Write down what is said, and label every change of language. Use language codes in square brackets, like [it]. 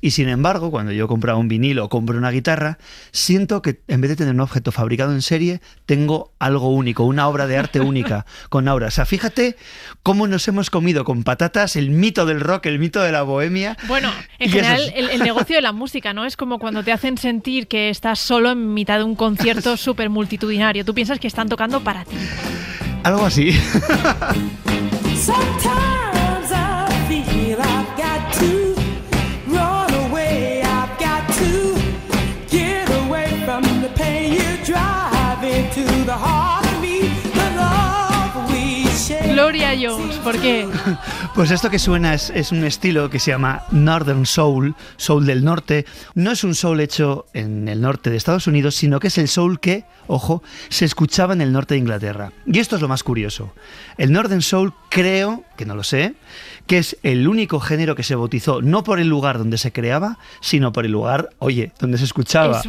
[es] Y sin embargo, cuando yo compro un vinilo o compro una guitarra, siento que en vez de tener un objeto fabricado en serie, tengo algo único, una obra de arte única, con aura. O sea, fíjate cómo nos hemos comido con patatas el mito del rock, el mito de la bohemia. Bueno, en Y general eso es- el negocio de la música, ¿no? Es como cuando te hacen sentir que estás solo en mitad de un concierto súper multitudinario. Tú piensas que están tocando para ti. Algo así. [en] Sometimes I feel I've got to run away. I've got to get away from the pain you drive into the heart of me. The love we share. [es] Gloria Jones, ¿por qué? Pues esto que suena es un estilo que se llama Northern Soul, soul del norte. No es un soul hecho en el norte de Estados Unidos, sino que es el soul que, ojo, se escuchaba en el norte de Inglaterra. Y esto es lo más curioso. El Northern Soul, creo, que no lo sé, que es el único género que se bautizó no por el lugar donde se creaba, sino por el lugar, oye, donde se escuchaba.